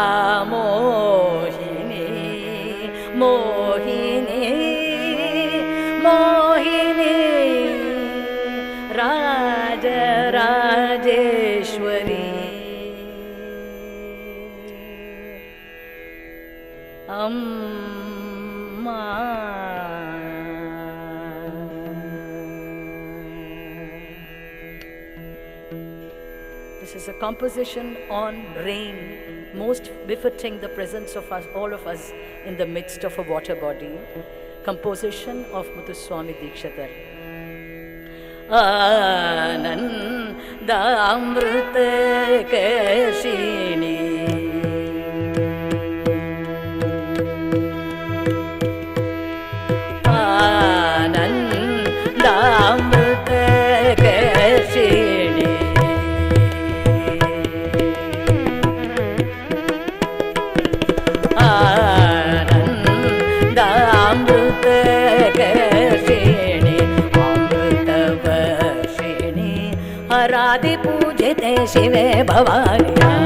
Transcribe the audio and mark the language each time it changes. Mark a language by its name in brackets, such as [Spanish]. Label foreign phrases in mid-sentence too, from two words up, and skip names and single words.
[Sanskrit] मोहिनि मोहिनि मोहिनि राजराजेश्वरि अम्मा This [English] is a composition on rain, most befitting the presence of us, all of us, in the midst of a water body. Composition of Muthuswami Dikshitar. [Sanskrit] आनन्द अमृत काशिनि आनन्द अमृत काशिनि हरादि पूजिते शिवे भवान्या